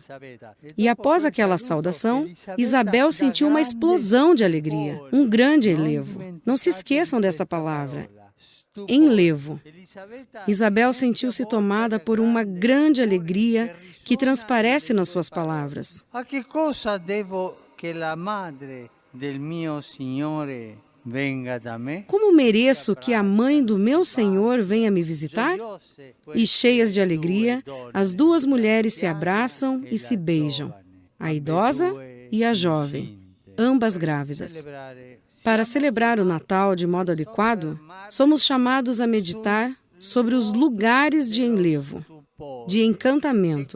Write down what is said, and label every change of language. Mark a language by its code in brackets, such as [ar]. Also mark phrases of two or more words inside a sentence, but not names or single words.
[pt] E após aquela saudação, Isabel sentiu uma explosão de alegria, um grande enlevo. Não se esqueçam desta palavra, enlevo. Isabel sentiu-se tomada por uma grande alegria que transparece nas suas palavras. [it] A que cosa devo que la madre del mio Signore venga da me? [pt] Como mereço que a mãe do meu Senhor venha me visitar? E cheias de alegria, as duas mulheres se abraçam e se beijam, a idosa e a jovem, ambas grávidas. Para celebrar o Natal de modo adequado, somos chamados a meditar sobre os lugares de enlevo, de encantamento.